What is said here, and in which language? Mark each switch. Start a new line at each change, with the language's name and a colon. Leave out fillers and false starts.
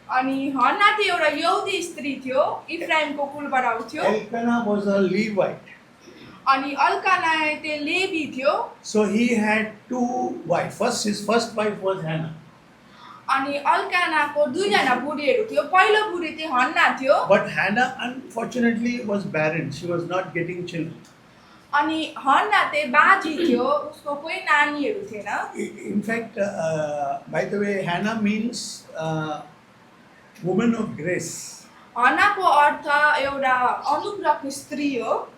Nepali: अनि हन्ना चाहिँ एउटा यहुदी स्त्री थियो, इफ्राइमको कुलबाट आउँथ्यो,
English: Elkanah was a Levite.
Nepali: अनि अल्काना चाहिँ लेवी थियो,
English: So he had 2 wives. His first wife was Hannah.
Nepali: अनि अल्कानाको दुईजना बुढीहरू थियो, पहिलो बुढी चाहिँ हन्ना थियो,
English: But Hannah unfortunately was barren. She was not getting children.
Nepali: अनि हन्ना चाहिँ बाजी थियो, उसको कोही नानीहरू थिएन।
English: In fact, by the way, Hannah means woman of grace.
Nepali: हन्नाको अर्थ एउटा अनुग्रहको स्त्री हो,